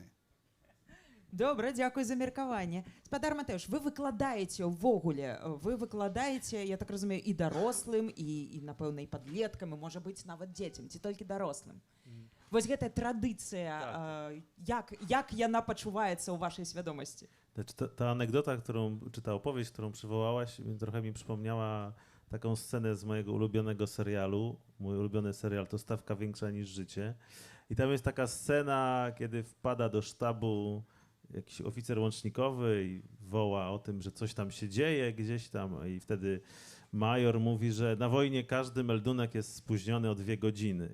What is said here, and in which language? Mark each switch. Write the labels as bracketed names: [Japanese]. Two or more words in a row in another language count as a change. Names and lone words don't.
[Belarusian] Добра, дзякуй за меркаванне. Спадар Матэўш, вы выкладаеце ўвогуле, я так разумею, і дарослым, і напэўна, і падлеткам, і, можа быць, нават дзецям, ці толькі дарослым. Вось гэтая традыцыя, як яна пачуваецца ў вашай свядомасці? [Polish] Ta anegdota, czy ta opowieść, którą przywołałaś, trochę mi przypomniała taką scenę z mojego ulubionego serialu. Mój ulubiony serial to Stawka większa niż życie. I tam jest taka scena, kiedy wpada do sztabu jakiś oficer łącznikowy i woła o tym, że coś tam się dzieje gdzieś tam, i wtedy major mówi, że na wojnie każdy meldunek jest spóźniony o 2 godziny.